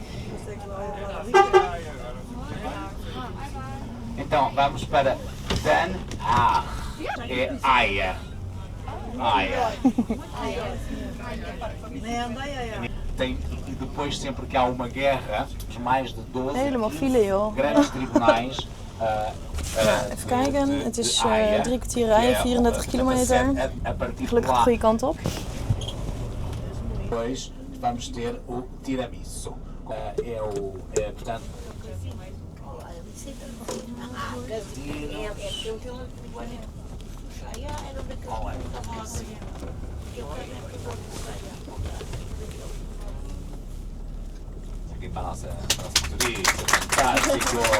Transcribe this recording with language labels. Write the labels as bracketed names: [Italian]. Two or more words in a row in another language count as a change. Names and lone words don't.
[Portuguese] Então, vamos para Den Haag. É Haia. Haia. E depois, sempre que há uma guerra, mais de 12 [Dutch] Helemaal file, joh. [Portuguese] grandes tribunais. [Dutch] Even kijken, het is 3 kwartier rijden, 34 kilometer. Gelukkig de goede kant op. [Portuguese] Depois vamos ter o tiramisu. Portanto, aqui para nossa turista, fantástico!